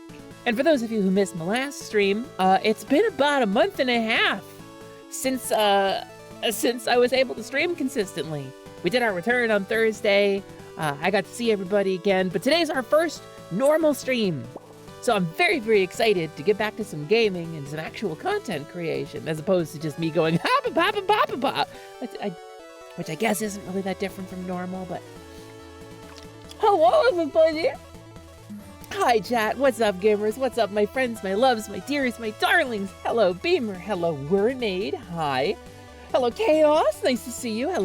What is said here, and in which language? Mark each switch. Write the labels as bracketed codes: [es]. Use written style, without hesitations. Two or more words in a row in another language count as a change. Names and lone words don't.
[en] And for those of you who missed my last stream, it's been about a month and a half since I was able to stream consistently. We did our return on Thursday. I got to see everybody again, but today's our first normal stream. So I'm very, very excited to get back to some gaming and some actual content creation, as opposed to just me going, ha-ba-ba-ba-ba-ba-ba, which I guess isn't really that different from normal, but... Hello, everybody! Hi, chat. What's up, gamers? What's up, my friends, my loves, my dears, my darlings? Hello, Beamer. Hello, Mermaid. Hi. Hello, Chaos. Nice to see you.